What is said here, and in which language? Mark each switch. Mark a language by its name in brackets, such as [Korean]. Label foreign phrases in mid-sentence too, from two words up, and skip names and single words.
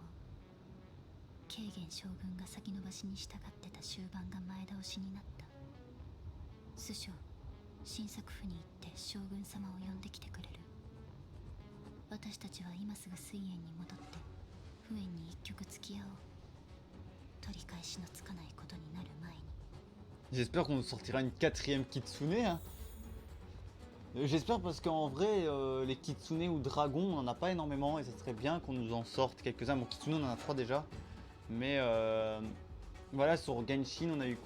[Japanese] 慶元将軍が先延ばしに従ってた終盤が前倒しになった。師匠、新作府に行って将軍様を呼んできてくれる。私たちは今すぐ水炎に戻ってフエンに一曲付き合おう。取り返しのつかないことになる前に。 [French] J'espère qu'on nous sortira une quatrième Kitsune. Hein. J'espère parce qu'en vrai, les Kitsune ou dragons, on en a pas énormément et ça serait bien qu'on nous en sorte quelques-uns. Bon, Kitsune, on en a 3 déjà. Mais voilà, sur Genshin, on a eu quoi?